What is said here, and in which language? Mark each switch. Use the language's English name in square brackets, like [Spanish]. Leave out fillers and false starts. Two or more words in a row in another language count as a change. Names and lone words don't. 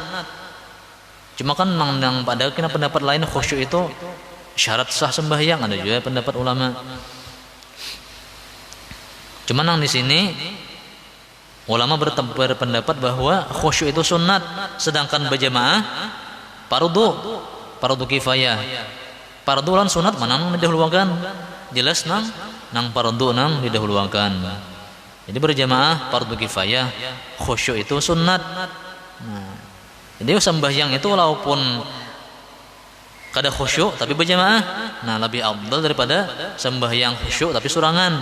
[Indonesian] Cuma kan yang pada pendapat lain khusyuk itu syarat sah sembahyang, ada juga pendapat ulama. Cuma yang di sini ulama berpendapat bahwa khusyuk itu sunnat, sedangkan berjamaah fardu kifayah. [Banjar] Fardu lan sunat mana nang didahulukan? Jelas nang fardu nang didahulukan. [Indonesian] Jadi berjamaah fardu kifayah, khusyuk itu sunnat. [Banjar] Nah, jadi sembahyang itu walaupun kada khusyuk tapi berjamaah, nah lebih afdal daripada sembahyang khusyuk tapi surangan.